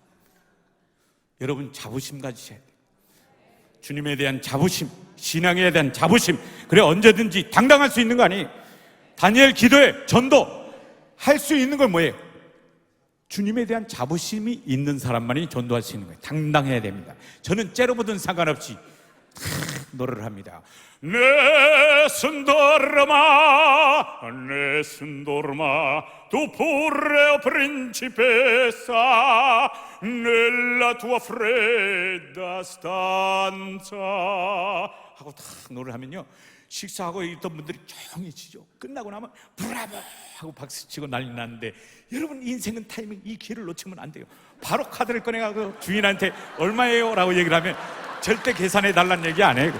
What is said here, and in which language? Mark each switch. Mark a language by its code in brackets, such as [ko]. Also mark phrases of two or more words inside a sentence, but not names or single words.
[ko] 여러분 자부심 가지셔야 돼요. 주님에 대한 자부심, 신앙에 대한 자부심. 그래 언제든지 당당할 수 있는 거 아니에요. 다니엘 기도에 전도 할 수 있는 건 뭐예요? 주님에 대한 자부심이 있는 사람만이 전도할 수 있는 거예요. 당당해야 됩니다. 저는 째려보든 상관없이 노래를 합니다. [it] Nessun dorma, tu pure, o principessa, nella tua fredda stanza. [ko] 하고 탁 노래를 하면요, 식사하고 있던 분들이 조용해지죠. 끝나고 나면 브라보 하고 박수치고 난리 났는데, 여러분 인생은 타이밍, 이 기회를 놓치면 안 돼요. 바로 카드를 꺼내가고 주인한테 얼마예요? 라고 얘기를 하면 절대 계산해 달라는 얘기 안 해요.